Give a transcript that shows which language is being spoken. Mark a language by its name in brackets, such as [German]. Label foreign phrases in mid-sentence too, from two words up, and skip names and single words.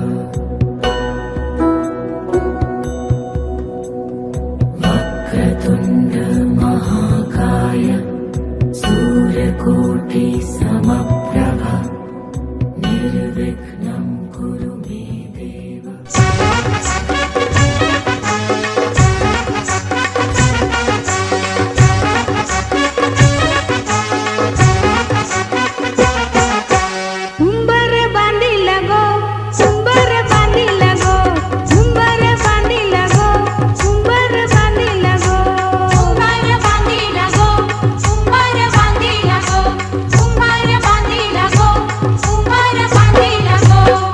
[Sanskrit] वक्रतुण्ड महाकाय सूर्यकोटि समप्रभ निर्विघ्नं कुरु मे देव [Marathi] उंबर बांधिला गो उंबर बांधिला गो उंबर बांधिला गो उंबर बांधिला गो उंबर बांधिला गो उंबर बांधिला गो उंबर बांधिला गो उंबर बांधिला गो